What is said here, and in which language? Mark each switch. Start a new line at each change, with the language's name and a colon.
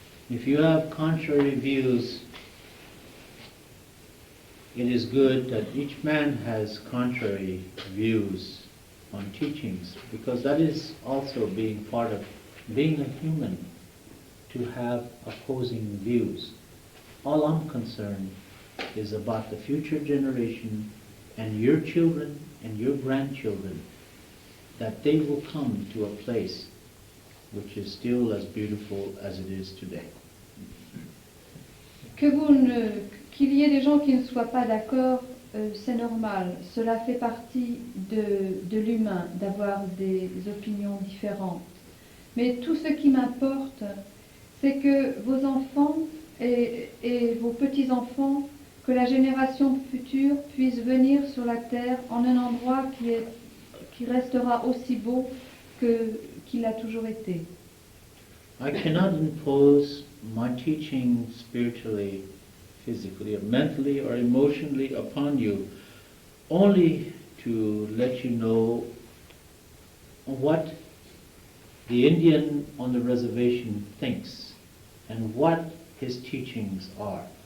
English: If you have contrary views, it is good that each man has contrary views on teachings, because that is also being part of being a human, to have opposing views. All I'm concerned is about the future generation and your children and your grandchildren, that they will come to a place which is still as beautiful as it is today.
French: Qu'il y ait des gens qui ne soient pas d'accord, c'est normal. Cela fait partie de l'humain, d'avoir des opinions différentes. Mais tout ce qui m'importe, c'est que vos enfants et vos petits-enfants, que la génération future puisse venir sur la terre en un endroit qui restera aussi beau qu'il a toujours été.
English: I cannot impose my teaching spiritually, physically, or mentally, or emotionally upon you, only to let you know what the Indian on the reservation thinks and what his teachings are.